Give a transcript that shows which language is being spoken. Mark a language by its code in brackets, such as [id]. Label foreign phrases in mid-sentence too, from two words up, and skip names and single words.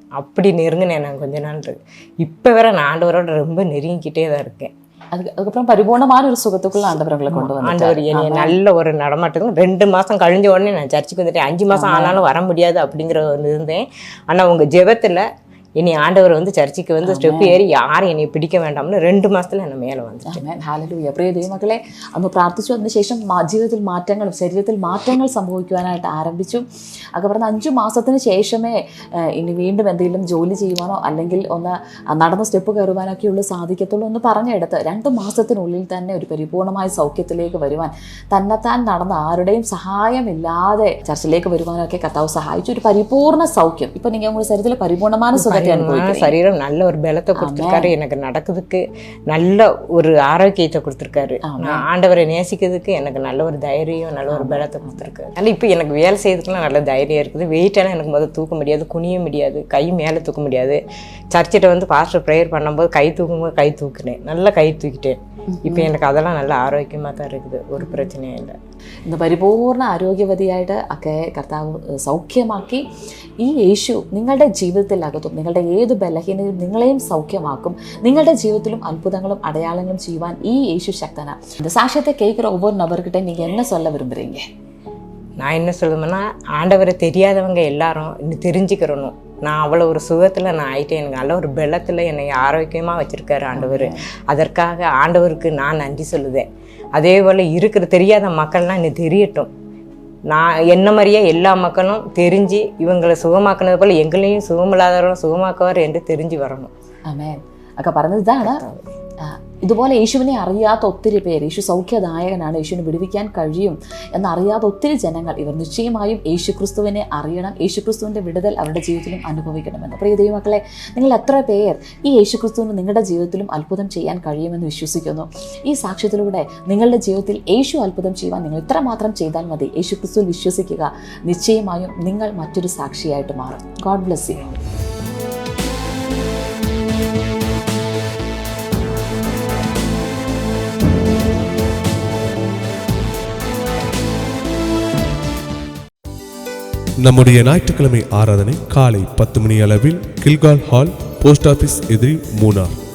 [ta] அப்படி நெருங்கினேன் நான் கொஞ்ச நாள். இப்போ வேற நான் ஆண்டவரோட ரொம்ப நெருங்கிக்கிட்டே தான் இருக்கேன். அதுக்கப்புறம் பரிபூர்ணமான ஒரு சுகத்துக்குள்ள ஆண்டவர்களை கொண்டு வந்து ஆண்டவர் என்னை நல்ல ஒரு நடமாட்டத்துக்கு 2 மாதம் கழிஞ்ச உடனே நான் சர்ச்சுக்கு வந்துட்டேன். 5 மாதம் ஆனாலும் வர முடியாது அப்படிங்கிற இருந்தேன். ஆனால் உங்கள் ஜெபத்தில் [ml] ഇനി ആണ്ടവർ ചർച്ചയ്ക്ക് സ്റ്റെപ്പ് കയറി ആരും എന്നെ പിടിക്ക വേണ്ടാമെന്ന് 2 മാസത്തിൽ എന്നെ മേലെ വന്നിട്ട്. ഹല്ലേലൂയ. പ്രിയ ദൈവമക്കളെ, അന്ന് പ്രാർത്ഥിച്ചു. അതിനുശേഷം ജീവിതത്തിൽ മാറ്റങ്ങളും ശരീരത്തിൽ മാറ്റങ്ങൾ സംഭവിക്കുവാനായിട്ട് ആരംഭിച്ചു. ഒക്കെ പറഞ്ഞ 5 മാസത്തിന് ശേഷമേ ഇനി വീണ്ടും എന്തെങ്കിലും ജോലി ചെയ്യുവാനോ അല്ലെങ്കിൽ ഒന്ന് നടന്ന സ്റ്റെപ്പ് കയറുവാനൊക്കെയുള്ള സാധിക്കത്തുള്ളൂ എന്ന് പറഞ്ഞെടുത്ത് 2 മാസത്തിനുള്ളിൽ തന്നെ ഒരു പരിപൂർണമായ സൗഖ്യത്തിലേക്ക് വരുവാൻ, തന്നെത്താൻ നടന്ന ആരുടെയും സഹായമില്ലാതെ ചർച്ചിലേക്ക് വരുവാനൊക്കെ കർത്താവ് സഹായിച്ചു. ഒരു പരിപൂർണ്ണ സൗഖ്യം. ഇപ്പൊ നിങ്ങൾ നമ്മുടെ ശരീരത്തിൽ പരിപൂർണமான [ta] சரீரம் நல்ல ஒரு பலத்தை கொடுத்துருக்காரு. எனக்கு நடக்கிறதுக்கு நல்ல ஒரு ஆரோக்கியத்தை கொடுத்துருக்காரு. நான் ஆண்டவரை நேசிக்கிறதுக்கு எனக்கு நல்ல ஒரு தைரியம், நல்ல ஒரு பலத்தை கொடுத்துருக்காரு. அதனால் இப்போ எனக்கு வேலை செய்யறதுக்குலாம் நல்ல தைரியம் இருக்குது. வெயிட்டெல்லாம் எனக்கு முதல்ல தூக்க முடியாது, குனிய முடியாது, கை மேலே தூக்க முடியாது. சர்ச்சிட்ட பாஸ்டர் ப்ரேயர் பண்ணும்போது கை தூக்கும்போது கை தூக்குனேன், நல்லா கை தூக்கிட்டேன். இப்போ எனக்கு அதெல்லாம் നല്ല ആരോഗ്യமாக தான் இருக்குது, [ml] ഒരു പ്രശ്നവും ഇല്ല. ഇന്ന് പരിപൂർണ്ണ ആരോഗ്യവതിയായിട്ട് ഒക്കെ കർത്താവ് സൗഖ്യമാക്കി. ഈ യേശു നിങ്ങളുടെ ജീവിതത്തിലകത്തും നിങ്ങളുടെ നിങ്ങളുടെ ഏത് ബലഹീനതയും നിങ്ങളെയും സൗഖ്യമാക്കും. നിങ്ങളുടെ ജീവിതത്തിലും അത്ഭുതങ്ങളും അടയാളങ്ങളും ചെയ്യുവാൻ ഈ യേശു ശക്തനാ. [ta] இந்த சாட்சியத்தை கேட்குற ஒவ்வொரு நபர்கிட்ட நீங்க என்ன சொல்ல விரும்புறீங்க? நான் என்ன சொல்லுவேன்னா, ஆண்டவரை தெரியாதவங்க எல்லாரும் இன்னும் தெரிஞ்சுக்கிறணும். நான் அவ்வளோ ஒரு சுகத்தில் நான் ஆகிட்டேன். எனக்கு நல்ல ஒரு பலத்தில் என்னை ஆரோக்கியமாக வச்சுருக்காரு ஆண்டவர். அதற்காக ஆண்டவருக்கு நான் நன்றி சொல்லுவேன். அதே போல் இருக்கிற தெரியாத மக்கள்லாம் இன்னும் தெரியட்டும். நான் என்ன மாதிரியே எல்லா மக்களும் தெரிஞ்சு இவங்களை சுகமாக்குனது போல் எங்களையும் சுகமில்லாதவரும் சுகமாக்குவார் என்று தெரிஞ்சு வரணும். [ml] ആമേൻ. ഒക്കെ പറഞ്ഞത് ഇതാണ്. ഇതുപോലെ യേശുവിനെ അറിയാത്ത ഒത്തിരി പേര്, യേശു സൗഖ്യദായകനാണ്, യേശുവിനെ വിടുവിക്കാൻ കഴിയും എന്നറിയാത്ത ഒത്തിരി ജനങ്ങൾ ഇവർ നിശ്ചയമായും യേശുക്രിസ്തുവിനെ അറിയണം, യേശുക്രിസ്തുവിൻ്റെ വിടുതൽ അവരുടെ ജീവിതത്തിലും അനുഭവിക്കണമെന്ന്. പ്രിയ ദൈവമക്കളെ, നിങ്ങൾ എത്ര പേർ ഈ യേശുക്രിസ്തുവിന് നിങ്ങളുടെ ജീവിതത്തിലും അത്ഭുതം ചെയ്യാൻ കഴിയുമെന്ന് വിശ്വസിക്കുന്നു? ഈ സാക്ഷ്യത്തിലൂടെ നിങ്ങളുടെ ജീവിതത്തിൽ യേശു അത്ഭുതം ചെയ്യുവാൻ നിങ്ങൾ ഇത്രമാത്രം ചെയ്താൽ മതി. യേശുക്രിസ്തുവിൽ വിശ്വസിക്കുക, നിശ്ചയമായും നിങ്ങൾ മറ്റൊരു സാക്ഷിയായിട്ട് മാറും. [en] God bless you. [ta] நம்முடைய ஞாயிற்றுக்கிழமை ஆராதனை காலை 10 மணி அளவில் கில்கால் ஹால், போஸ்ட் ஆபீஸ் எதிரி, மூனார்.